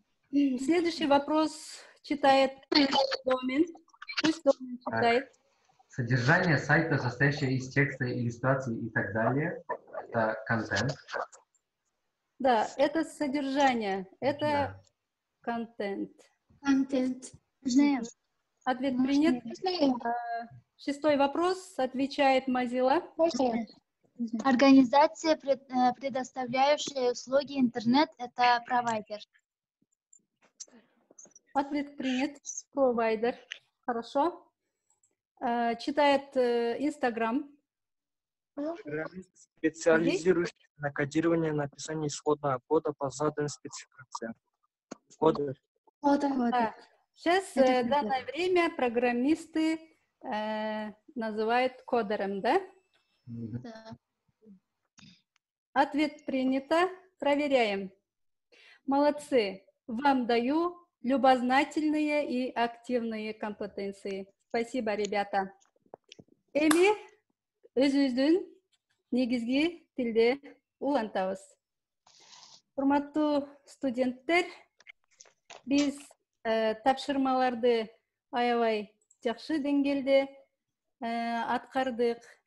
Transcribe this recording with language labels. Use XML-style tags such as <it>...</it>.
<ru>Следующий вопрос читает домен. Пусть домен читает. Содержание сайта, состоящее из текста, иллюстраций и так далее, это контент. Да, это содержание, это контент. Ответ принят. Шестой вопрос отвечает Mozilla. Организация, предоставляющая услуги интернет, это провайдер. Ответ принят. Провайдер. Хорошо. Читает Инстаграм. Специализирующийся на кодировании и написании исходного кода по заданным спецификациям. Кодер. Да. Сейчас в данное время программисты называют кодером, да? Да. Ответ принято. Проверяем. Молодцы. Вам даю любознательные и активные компетенции. Спасибо, ребята.</ru> <ky>Эми, өзүбүздүн негизги тилде улантабыз. Урматтуу студенттер, биз тапшырмаларды аябай жакшы деңгээлде аткардык.</ky>